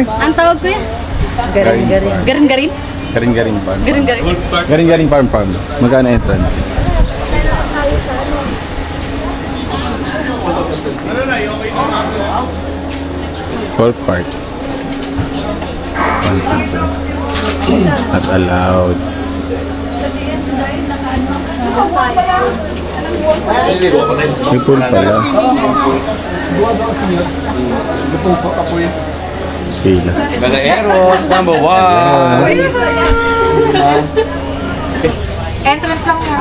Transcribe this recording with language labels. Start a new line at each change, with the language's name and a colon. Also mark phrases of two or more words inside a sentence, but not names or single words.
Filipino: Ang tawag ko yan? Garin-garin. Garin-garin? Garin-garin Farm. Garin-garin. Garin-garin Farm. Magkano entrance?
English: Golf cart. Not allowed.
Filipino: May pool pala. Kila. Balaeros, number 1. Entrance lang nga.